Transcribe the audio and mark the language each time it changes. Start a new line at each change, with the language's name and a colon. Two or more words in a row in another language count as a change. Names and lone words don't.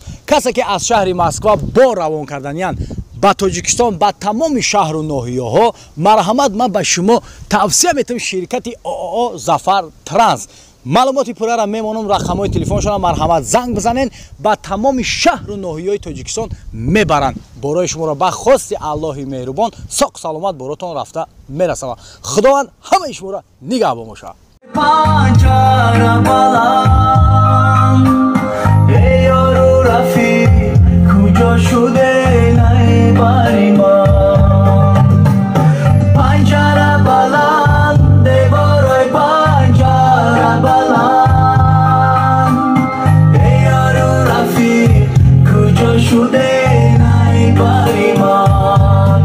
Tajik: Касе ки аз шаҳри Москва бо равон карданиян ба Тоҷикистон ба тамоми шаҳру ноҳияҳо марҳамат, ман ба шумо тавсия метавам ширкати ООО Зафар Транс. маълумоти пуррара мемонам, рақамҳои телефоншона марҳамат занг бизанен, ба тамоми шаҳру ноҳияҳои Тоҷикистон мебаранд. борои шуморо ба хости Аллоҳи меҳрубон соқ саломат боротон рафта мерасава. худованд ҳамаи шуморо нигаҳ бомоша. Панҷара балам, эй ёру рафӣ, куҷо шуде най бариман. Панҷара балам, девори панҷара балам, эй ёру рафӣ, куҷо шуде най бариман.